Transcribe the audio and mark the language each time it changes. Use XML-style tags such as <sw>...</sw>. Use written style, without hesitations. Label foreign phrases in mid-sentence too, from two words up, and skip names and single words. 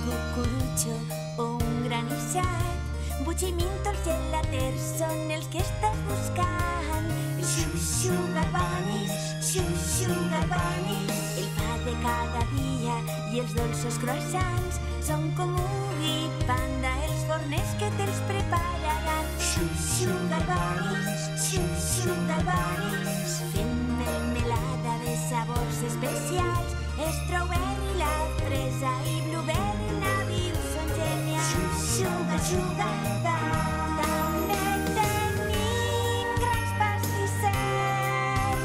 <ca>cucurutxo o un granissat. Butximintol, gelaters són els que estàs buscant.</ca> <en>Sugar bunnies, sugar bunnies.</en> <ca>El pa de cada dia i els dolços croissants són com Ugui Panda, els forners que te'ls prepararan.</ca> <en>Sugar bunnies, sugar bunnies.</en> <ca>Fent melmelada de sabors especials. Strawberry, la fresa i blueberry nadius són genials.</ca> <en>Sugar bunnies.</en> <ca>També tenim grans pastissers.</ca>